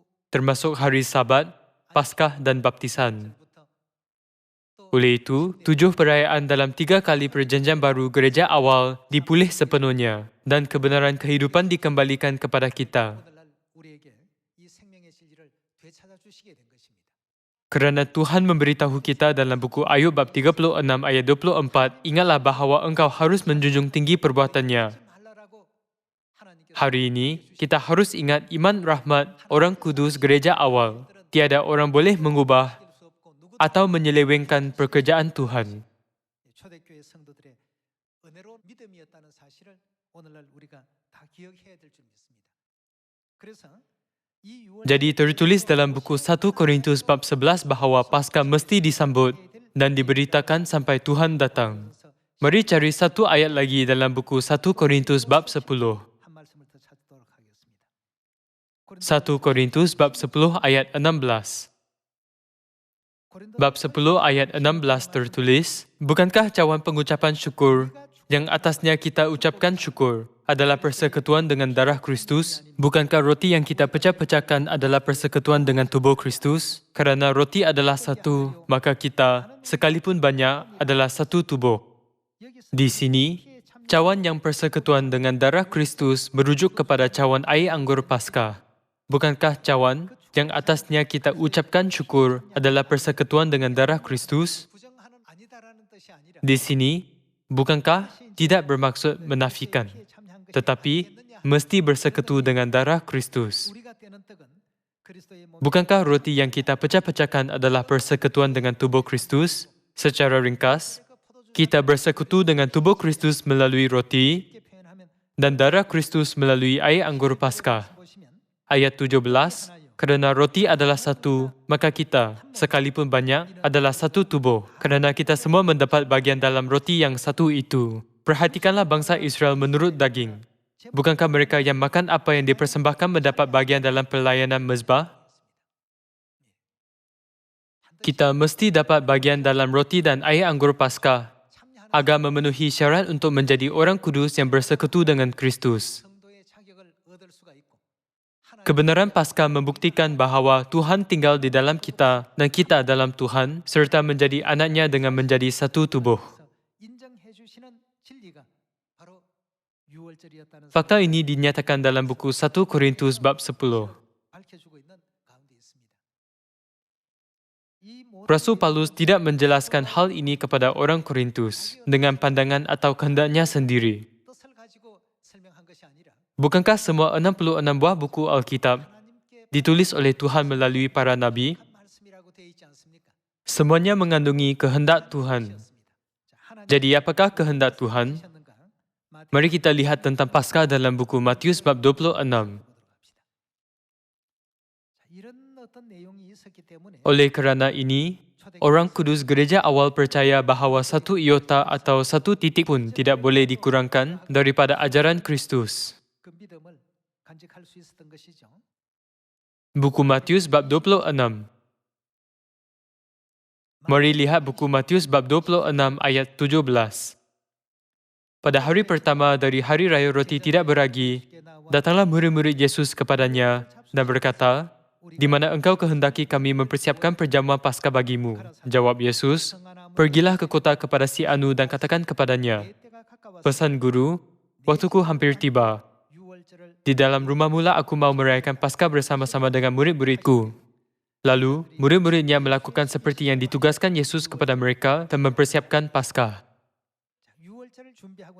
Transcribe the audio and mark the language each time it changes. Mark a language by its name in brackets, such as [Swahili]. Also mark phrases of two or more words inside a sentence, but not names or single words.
[Malay] termasuk hari Sabat, Paskah dan baptisan. [Korean] 부터 또 [Malay] Oleh itu, 7 perayaan dalam 3 kali perjanjian baru gereja awal dipulih sepenuhnya dan kebenaran kehidupan dikembalikan kepada kita. [Korean] 오늘날 우리에게 이 생명의 진리를 되찾아 주시게 된 것입니다. [Malay] Kerana Tuhan memberitahu kita dalam buku Ayub bab 36 ayat 24, ingatlah bahawa engkau harus menjunjung tinggi perbuatannya. Hari ini, kita harus ingat iman rahmat orang kudus gereja awal. Tiada orang boleh mengubah atau menyelewengkan pekerjaan Tuhan. [Korean] 초대교회 성도들의 은혜로운 믿음이었다는 사실을 오늘날 우리가 다 기억해야 될 줄 믿습니다. 그래서 이 6월 [Malay] Jadi tertulis dalam buku 1 Korintus bab 11 bahawa Paskah mesti disambut dan diberitakan sampai Tuhan datang. Mari cari satu ayat lagi dalam buku 1 Korintus bab 10. [Korean] 한 말씀을 더 찾도록 하겠습니다. [Malay] 1 Korintus bab 10 ayat 16. Bab 10 ayat 16 tertulis, bukankah cawan pengucapan syukur yang atasnya kita ucapkan syukur adalah persekutuan dengan darah Kristus? Bukankah roti yang kita pecah-pecahkan adalah persekutuan dengan tubuh Kristus? Kerana roti adalah satu, maka kita, sekalipun banyak, adalah satu tubuh. Di sini, cawan yang persekutuan dengan darah Kristus merujuk kepada cawan air anggur Paskah. Bukankah cawan yang atasnya kita ucapkan syukur adalah persekutuan dengan darah Kristus? [Korean] 부정하는 아니다라는 뜻이 아니라 [Malay] Di sini, bukankah tidak bermaksud menafikan, tetapi mesti bersekutu dengan darah Kristus. [Korean] 우리가 떼는 떡은 그리스도의 몸 [Malay] Bukankah roti yang kita pecah-pecahkan adalah persekutuan dengan tubuh Kristus? Secara ringkas, kita bersekutu dengan tubuh Kristus melalui roti [Korean] 이렇게 표현하면 [Malay] dan darah Kristus melalui air anggur Paskah. [Korean] 보시면 [Malay] Ayat 17, kerana roti adalah satu, maka kita, sekalipun banyak, adalah satu tubuh. Kerana kita semua mendapat bagian dalam roti yang satu itu. Perhatikanlah bangsa Israel menurut daging. Bukankah mereka yang makan apa yang dipersembahkan mendapat bagian dalam pelayanan mezbah? Kita mesti dapat bagian dalam roti dan air anggur Paskah agar memenuhi syarat untuk menjadi orang kudus yang bersekutu dengan Kristus. [Korean] 성도의 자격을 얻을 수가 있고 [Malay] Kebenaran Paskah membuktikan bahawa Tuhan tinggal di dalam kita dan kita dalam Tuhan serta menjadi anaknya dengan menjadi satu tubuh. [Korean] 인정해 주시는 진리가 바로 6월절이었다는 [Malay] Fakta ini dinyatakan dalam buku 1 Korintus bab 10. [Korean] 밝혀주고 있는 가운데 있습니다. 이 모든 [Malay] Rasul Paulus tidak menjelaskan hal ini kepada orang Korintus dengan pandangan atau kehendaknya sendiri. [Korean] 뜻을 가지고 설명한 것이 아니라 [Malay] Bukankah semua 66 buah buku Alkitab [Korean] 하나님께 [Malay] ditulis oleh Tuhan melalui para nabi? [Korean] 한 말씀이라고 되어 있지 않습니까? [Malay] Semuanya mengandungi kehendak Tuhan. [Korean] 자, 하나님 [Malay] Jadi apakah kehendak Tuhan? [Korean] 하셨는가? 마태복음 [Malay] Mari kita lihat tentang Paskah dalam buku Matius bab 26. [Korean] 보도록 합시다. 자, 이런 어떤 내용이 있었기 때문에 [Malay] Oleh kerana ini, orang kudus gereja awal percaya bahawa satu iota atau satu titik pun tidak boleh dikurangkan daripada ajaran Kristus. [Korean] 그 믿음을 간직할 수 있었던 것이죠. [Malay] Buku Matius bab 26. Mari lihat buku Matius bab 26 ayat 17. Pada hari pertama dari hari raya roti tidak beragi, datanglah murid-murid Yesus kepadanya dan berkata, "Di mana engkau kehendaki kami mempersiapkan perjamuan Paskah bagimu?" Jawab Yesus, "Pergilah ke kota kepada si Anu dan katakan kepadanya, [Korean] 때가 가까워서 [Malay] pesan guru, waktuku hampir tiba. [Korean] 6월절을 [Malay] Di dalam rumah mula aku mau merayakan Paskah bersama-sama dengan murid-muridku." Lalu, murid-muridnya melakukan seperti yang ditugaskan Yesus kepada mereka dan mempersiapkan Paskah. [Korean] 6월절을 준비하고